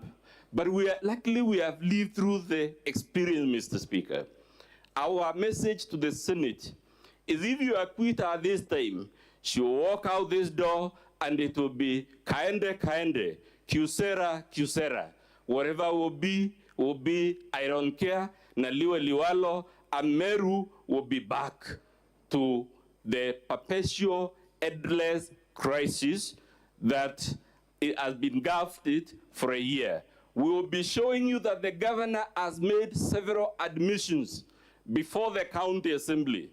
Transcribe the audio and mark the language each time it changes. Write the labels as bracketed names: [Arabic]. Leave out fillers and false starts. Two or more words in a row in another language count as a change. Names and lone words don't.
[English] But luckily we have lived through the experience, Mr. Speaker. Our message to the Senate is if you acquit her this time, she will walk out this door and it will be kaende, Kusera. Whatever will be, I don't care, [Swahili] na liwe liwalo, [English] and Meru will be back to the perpetual, endless crisis that it has been engulfed it for a year. We will be showing you that the governor has made several admissions before the county assembly.